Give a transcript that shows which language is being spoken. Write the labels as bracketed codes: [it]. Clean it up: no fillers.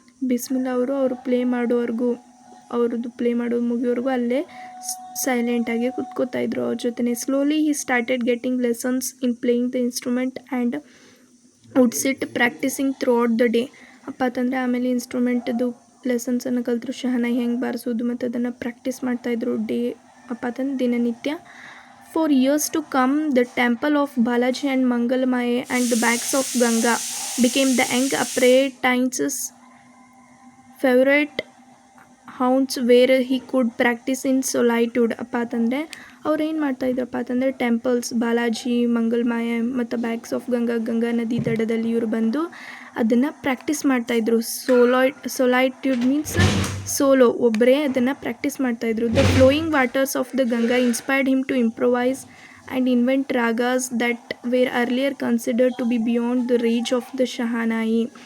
[kn] ಬಿಸ್ಮಿಲ್ಲಾ ಅವರು ಪ್ಲೇ ಮಾಡೋವರೆಗೂ, ಅವ್ರದ್ದು ಪ್ಲೇ ಮಾಡೋದು ಮುಗಿಯೋವರೆಗೂ ಅಲ್ಲೇ ಸೈಲೆಂಟಾಗಿ ಕುತ್ಕೋತಾಯಿದ್ರು ಅವ್ರ ಜೊತೆ. [en] Slowly he started getting lessons in playing the instrument and would sit practising throughout the day. [kn] ಅಪ್ಪ ಅಂತಂದರೆ ಆಮೇಲೆ ಇನ್ಸ್ಟ್ರೂಮೆಂಟದು ಲೆಸನ್ಸನ್ನು ಕಲಿತರು, ಶಹನಾಯಿ ಹೆಂಗೆ ಬಾರಿಸೋದು ಮತ್ತು ಅದನ್ನು ಪ್ರಾಕ್ಟೀಸ್ ಮಾಡ್ತಾಯಿದ್ರು ಅಪ್ಪ ಅಂತಂದ್ರೆ ದಿನನಿತ್ಯ. [en] For years to come, the temple of Balaji and Mangalmaye and the banks of Ganga became the young apprentice's favorite haunts where he could practice in solitude. [kn] ಅಪ್ಪ ಅಂತಂದರೆ ಅವ್ರು ಏನು ಮಾಡ್ತಾಯಿದ್ರಪ್ಪ ಅಂತಂದರೆ ಟೆಂಪಲ್ಸ್ ಬಾಲಾಜಿ, ಮಂಗಲ್ಮಾಯ ಮತ್ತು [en] banks of Ganga [kn] ನದಿ ದಡದಲ್ಲಿ ಇವರು ಬಂದು ಅದನ್ನು ಪ್ರಾಕ್ಟೀಸ್ ಮಾಡ್ತಾಯಿದ್ರು. [en] solitude means solo, [kn] ಒಬ್ಬರೇ ಅದನ್ನು ಪ್ರಾಕ್ಟೀಸ್ ಮಾಡ್ತಾಯಿದ್ರು. [en] The flowing waters of the Ganga inspired him to improvise and invent ragas that were earlier considered to be beyond the range of the shehnai.